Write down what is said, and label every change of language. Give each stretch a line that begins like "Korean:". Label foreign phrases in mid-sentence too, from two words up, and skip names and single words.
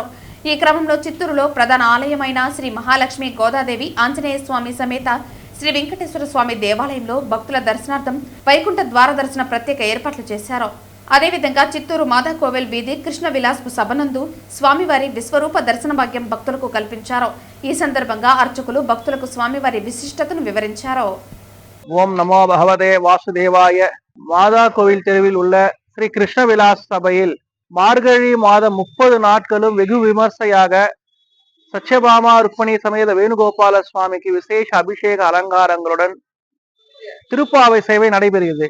Telugu: ఈ క్రమంలో చిత్తూరులో ప్రధాన ఆలయమైన శ్రీ మహాలక్ష్మి గోదాదేవి ఆంజనేయ స్వామి సమేత శ్రీ వెంకటేశ్వర స్వామి దేవాలయంలో భక్తుల దర్శనార్థం వైకుంఠ ద్వార దర్శన ప్రత్యేక ఏర్పాట్లు చేశారు. అదేవిధంగా చిత్తూరు మాదాకోవెల్ వీధి కృష్ణ విలాస్పు సభనందు స్వామివారి విశ్వరూప దర్శన భాగ్యం భక్తులకు కల్పించారు. ఈ సందర్భంగా అర్చకులు భక్తులకు స్వామివారి విశిష్టతను వివరించారు.
Sanskrit: ॐ नमो भगवते वासुदेवाय.
Tamil: மாதா கோவில் தெருவில் உள்ள ஸ்ரீ கிருஷ்ண விலாஸ் சபையில் மார்கழி மாதம் 30 நாட்களும் வெகு விமர்சையாக சத்யபாமா ருக்மணி சமேத வேணுகோபால சுவாமிக்கு விசேஷ அபிஷேக அலங்காரங்களுடன் திருப்பாவை சேவை நடைபெறுகிறது.